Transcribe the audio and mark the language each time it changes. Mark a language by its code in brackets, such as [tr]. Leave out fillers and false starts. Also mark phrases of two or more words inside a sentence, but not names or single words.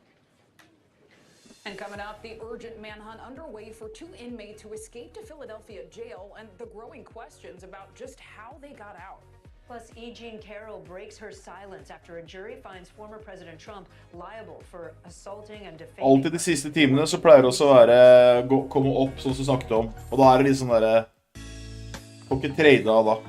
[en] And coming up, the urgent manhunt underway for 2 inmates who escaped to Philadelphia jail and the growing questions about just how they got out. Plus, E. Jean Carroll breaks her silence after a jury finds former President Trump liable for assaulting and defaming. [no] Alltid de siste timene så pleier det også å være komme opp sånn som vi snakket om. Og da er det litt sånn derre får ikke trade av da.